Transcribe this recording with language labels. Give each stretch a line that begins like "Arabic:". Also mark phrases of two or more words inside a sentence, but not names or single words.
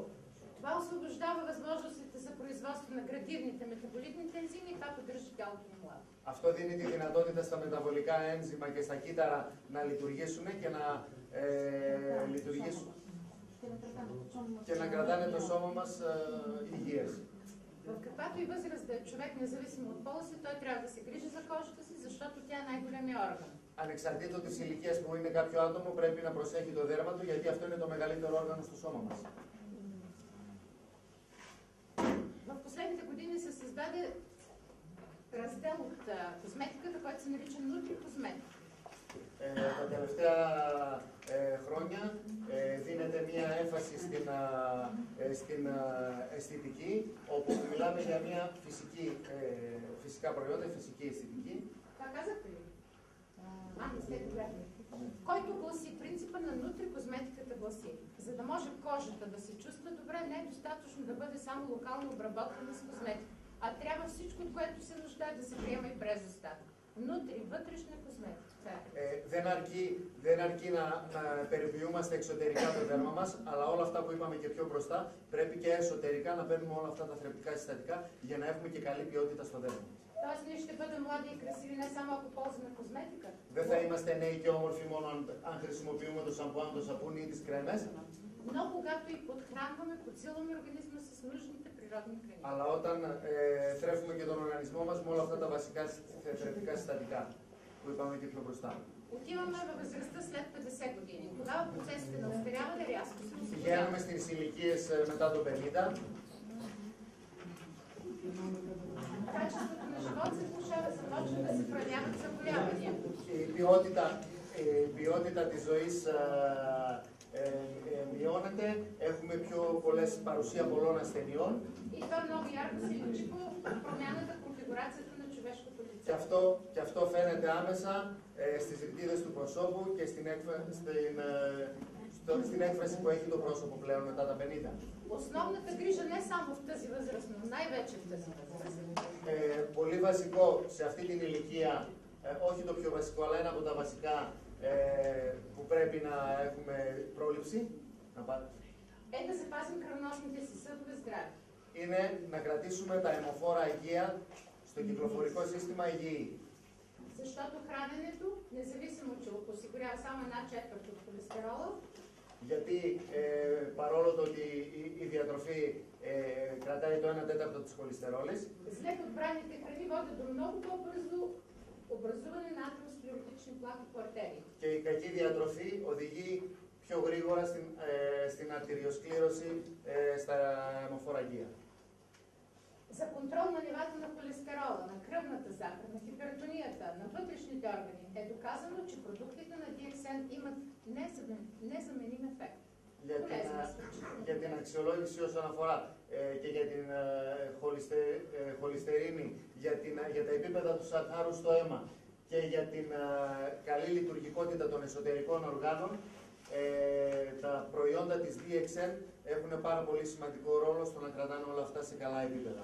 Bulgarian: Това освобождава възможностите за производство на градивните метаболитните ензими и това поддържа тялото ни младо.
Greek: Αυτό δίνει τη δυνατότητα στα μεταβολικά ένζημα και στα κύτταρα να λειτουργήσουν και να λειτουργήσουν. και να κρατάνε το σώμα μας υγιές.
Bulgarian: В каквато и възраст да е човек, независимо от пола си, той трябва да се грижи за кожата си, защото тя е най-големия орган.
Greek: Ανεξαρτήτως της ηλικίας που είναι κάποιο άτομο, πρέπει να προσέχει το δέρμα του, γιατί αυτό είναι το μεγαλύτερο όργανο στο σώμα μας.
Bulgarian: В последните години се създаде раздел от козметиката, който се нарича нутрикозметика.
Greek: Τα τελευταία χρόνια δίνεται μία έμφαση στην αισθητική, όπου μιλάμε για μία φυσικά προϊόντα, φυσική αισθητική.
Bulgarian: Това казахте ли? Не сте добре. Който гласи, принципа на нутрикозметиката гласи, за да може кожата да се чувства добре, не е достатъчно да бъде само локално обработвана с козметика, а трябва всичко, от което се нуждае, да се приема и през устата. Внутри, вътрешна козметика.
Greek: Δεν αρκεί να περιποιούμαστε εξωτερικά το δέρμα μας, αλλά όλα αυτά που είπαμε και πιο μπροστά, πρέπει και εσωτερικά να παίρνουμε όλα αυτά τα θρεπτικά συστατικά για να έχουμε και καλή ποιότητα στο δέρμα.
Bulgarian: Тоест ние ще бъдем млади и красиви не само ако ползваме козметика.
Greek: Δεν θα είμαστε νέοι και όμορφοι μόνο αν χρησιμοποιούμε το σαμπουάν, το σαπούνι ή τις κρέμες.
Bulgarian: Но когато и подхранваме, подсилваме организма с нужните природни храни.
Greek: Αλλά όταν θρέφουμε και τον οργανισμό μας με όλα αυτά τα βασικά θρεπτικά συστατικά που είπαμε και πιο μπροστά.
Bulgarian: Отиваме във възрастта след 50 години. Тогава процесите на остаряване рязко се ускоряват.
Greek: Πηγαίνουμε στις ηλικίες μετά το 50.
Bulgarian: Качеството на живот се влошава, започват да се проявяват заболявания.
Greek: Η ποιότητα της ζωής μειώνεται, έχουμε πιο πολλές παρουσία πολλών ασθενειών.
Bulgarian: И това много ярко се личи по промяната в конфигурацията на човешкото лице.
Greek: Και αυτό φαίνεται άμεσα στις ρητίδες του προσώπου και στην έκφραση που έχει το πρόσωπο πλέον μετά τα 50.
Bulgarian: Основната грижа не само в тази възраст, но най-вече в тази възраст.
Greek: Πολύ βασικό σε αυτή την ηλικία, όχι το πιο βασικό, αλλά ένα από τα βασικά που πρέπει να έχουμε πρόληψη.
Bulgarian: Да запазим кръвоносните си съдове здрави.
Greek: Είναι να κρατήσουμε τα αιμοφόρα υγεία στο κυκλοφορικό σύστημα υγιή.
Bulgarian: Защото храненето, независимо че осигурява само 1/4 от холестерола,
Greek: γιατί παρόλο το ότι η διατροφή κρατάει το 1/4 της χολυστερόλης,
Bulgarian: зле подбраните храни водят до много по-бързо образуване на атеросклеротични плаки по артерии.
Greek: Και η κακή διατροφή οδηγεί πιο γρήγορα στην αρτηριοσκλήρωση στα αιμοφοραγεία.
Bulgarian: За контрол на нивата на холестерола, на кръвната захар, на хипертонията, на вътрешните органи е доказано, че продуктите на DXN имат незаменим ефект.
Greek: Για την αξιολόγηση όσον αφορά και για την χολυστερίνη, για τα επίπεδα του σακχάρου στο αίμα και για την καλή λειτουργικότητα των εσωτερικών οργάνων, τα προϊόντα της DXN έχουν πάρα πολύ σημαντικό ρόλο στο να κρατάνε όλα αυτά σε καλά επίπεδα.